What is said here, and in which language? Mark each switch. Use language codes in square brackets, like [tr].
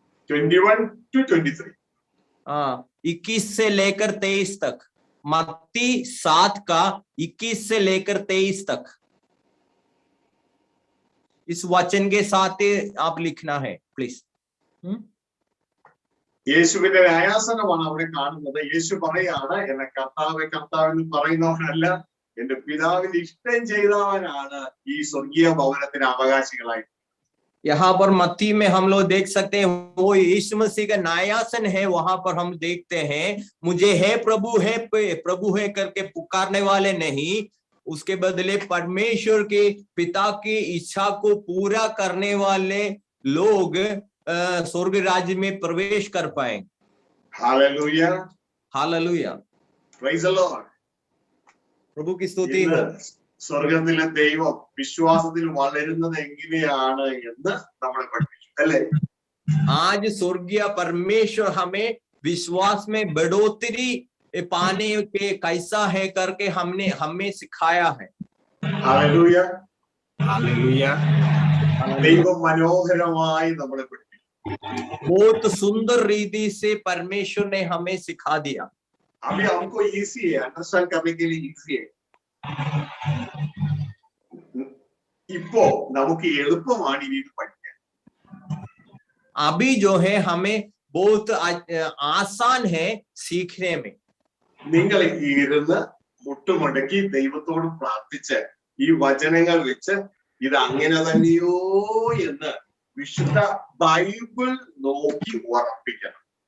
[en] 21 to 23. [hi] 21 से लेकर 23 तक। मत्ती 7:21 से लेकर 23 तक इस वचन के साथ आप लिखना है प्लीज। [ml] യേശുവിന്റെ ന്യായാസനമാണ് അവിടെ കാണുന്നത്. യേശു പറയാണ്, എന്നെ കർത്താവ് കർത്താവെന്ന് പറയുന്നവനല്ല, എന്റെ പിതാവിന് ഇഷ്ടം ചെയ്തവനാണ് ഈ സ്വർഗീയ ഭവനത്തിന് അവകാശികളായി. [hi] यहाँ पर मत्ती में हम लोग देख सकते हैं वो यीशु मसीह का न्यायासन है। वहां पर हम देखते हैं मुझे है प्रभु है करके पुकारने वाले नहीं, उसके बदले परमेश्वर के पिता की इच्छा को पूरा करने वाले लोग स्वर्ग राज्य में प्रवेश कर पाएंगे। Hallelujah, hallelujah, [en] Praise the lord. [hi] प्रभु की स्तुति हो। [ml] സ്വർഗത്തിലെ ദൈവം വിശ്വാസത്തിൽ വളരുന്നത് എങ്ങനെയാണ് എന്ന് നമ്മളെ പഠിപ്പിച്ചു അല്ലേ? [hi] आज स्वर्गीय परमेश्वर हमें विश्वास में बढ़ोतरी पाने के कैसा है करके हमें सिखाया है। Hallelujah, hallelujah. [ml] ദൈവം മനോഹരമായി നമ്മളെ പഠിപ്പിച്ചു। [hi] बहुत सुंदर रीति से परमेश्वर ने हमें सिखा दिया। अभी हमको इजी है, अंडरस्टैंड करने के लिए इजी है। [ml] इप्पो നമുക്ക് എളുപ്പമാണ് ഇനി ഇത് പഠിക്കാൻ। [hi] अभी जो है हमें बहुत आसान है सीखने में। [ml] നിങ്ങൾ ഇരുന്ന് മുട്ടുമടക്കി ദൈവത്തോട് പ്രാർത്ഥിച്ച് ഈ വചനങ്ങൾ വെച്ച് ഇത് അങ്ങനെ തന്നെയോ എന്ന് വിശുദ്ധ ബൈബിൾ നോക്കി ഉറപ്പിക്കണം।